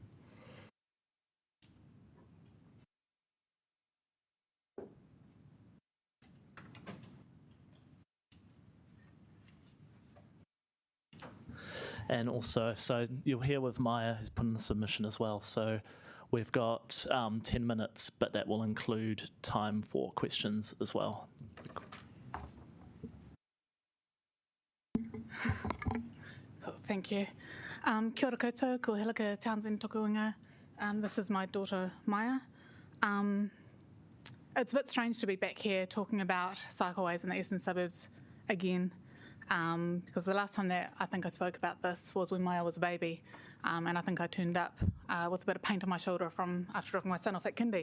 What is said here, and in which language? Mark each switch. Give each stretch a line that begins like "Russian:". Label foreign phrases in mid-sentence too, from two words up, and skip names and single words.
English: And also, so you're here with Maya, who's put in the submission as well. So we've got 10 minutes, but that will include time for questions as well. Cool, thank you.
Māori: Kia ora koutou, ko Hilika Townsend toku inga.
English: This is my daughter, Maya. It's a bit strange to be back here talking about cycleways in the eastern suburbs again. Because the last time that I think I spoke about this was when Maya was a baby, and I think I turned up with a bit of paint on my shoulder from after dropping my son off at kindy.